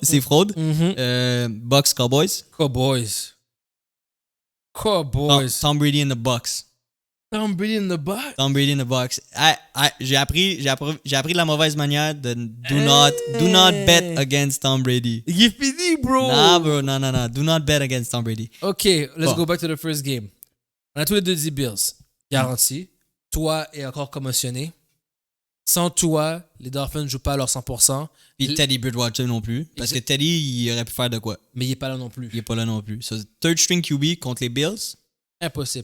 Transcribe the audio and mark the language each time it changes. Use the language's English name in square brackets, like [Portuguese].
[French] C'est fraude. Bucks-Cowboys? Cowboys. [English] Tom Brady in the Bucks. Tom Brady in the Bucks. [French] J'ai appris de la mauvaise manière de [English] do not bet against Tom Brady. [French] Il est fini, bro. [English] Nah, bro, non. Do not bet against Tom Brady. OK, let's go back to the first game. [French] On a tous les deux dit Bills. Garanti. Toi est encore commotionné. Sans toi, les Dolphins ne jouent pas à leur 100%. Puis Teddy Bridgewater non plus. Parce que Teddy, il aurait pu faire de quoi? Mais il n'est pas là non plus. Il n'est pas là non plus. So, third string QB contre les Bills? Impossible.